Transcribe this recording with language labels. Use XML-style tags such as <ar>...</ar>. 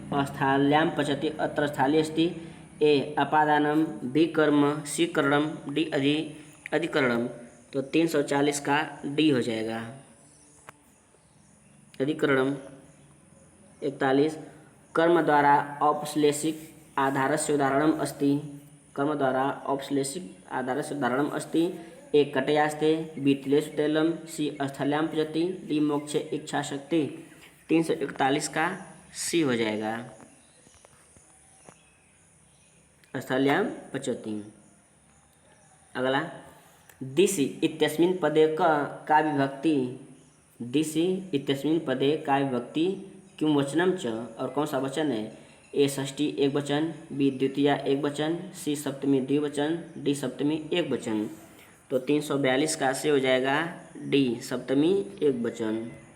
<sa>स्थाल्यां पचति अत्र स्थाली अस्ति। ए अपादानम, बी कर्म, सी करणम, डी अधिकरणम।</sa> <hi>तो 340 का डी हो जाएगा अधिकरणम।</hi> <sa>41 कर्म द्वारा औपश्लेषिक आधारस्य उदाहरणम अस्ति। कर्म द्वारा औपश्लेषिक आधारस्य उदाहरणम अस्ति। ए कटयास्ते, बी तिलेषु तैलम, सी स्थल्यां पचति, डी मोक्षे इच्छा शक्ति।</sa> <hi>341 का सी हो जाएगा</hi> <sa>स्थल्यां पचति। अगला दिशि इत्यस्मिन् पदे का विभक्ति। दिशि इत्यस्मिन् पदे का विभक्ति किम वचनम च,</sa> <hi>और कौन सा वचन है।</hi> <sa>ए षष्ठी एक वचन, बी द्वितीया एक वचन, सी सप्तमी द्विवचन, डी सप्तमी एक वचन।</sa> <hi>तो 342 का से हो जाएगा डी सप्तमी एक वचन।</hi>